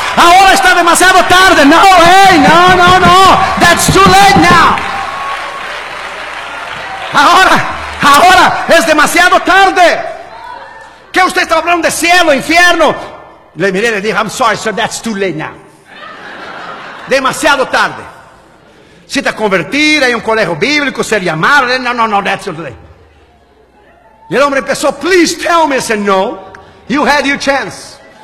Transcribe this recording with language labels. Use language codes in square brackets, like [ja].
[es] Ahora está demasiado tarde. [en] No, hey, no, no, no, that's too late now. [es] Ahora, ahora es demasiado tarde. ¿Qué usted está hablando de cielo, infierno? Le miré y le dije, [en] I'm sorry, sir, that's too late now. [es] Demasiado tarde. Si te convertir, hay un colegio bíblico, ser llamado. [en] No, no, no, that's too late. [es] Y el hombre empezó, [en] please tell me. I said, no, you had your chance.